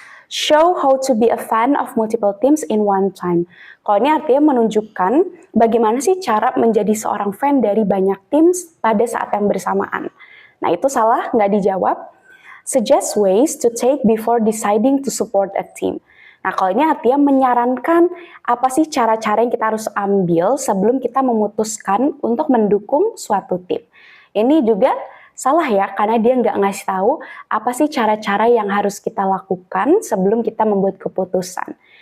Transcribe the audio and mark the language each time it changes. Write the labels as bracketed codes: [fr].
[en] Show how to be a fan of multiple teams in one time. [id] Kalau ini artinya menunjukkan bagaimana sih cara menjadi seorang fan dari banyak tim pada saat yang bersamaan. Nah itu salah, nggak dijawab. [en] Suggest ways to take before deciding to support a team. [id] Nah kalau ini artinya menyarankan apa sih cara-cara yang kita harus ambil sebelum kita memutuskan untuk mendukung suatu tim. Ini juga salah ya, karena dia nggak ngasih tahu apa sih cara-cara yang harus kita lakukan sebelum kita membuat keputusan.